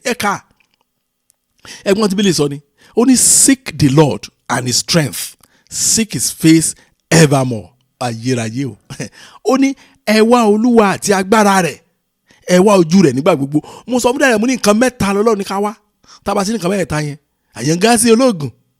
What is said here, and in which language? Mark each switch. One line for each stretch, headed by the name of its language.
Yoruba: Ẹ ká ẹ̀gbọ́n tí Bíbélì sọ ni, ó ní
English: seek the Lord and his strength, seek his face evermore.
Yoruba: Ayérayé o. Ó ní ẹ wá Olúwa àti agbára rẹ̀, ẹ wá ojú rẹ̀ nígbà gbogbo. Mo sọ fún dẹ́rẹ̀, mo ní nǹkan mẹ́ta lọ́lọ́run ní ká wá. Tá bá sí nǹkan mẹ́ta yẹn, àyàngá sí ológun.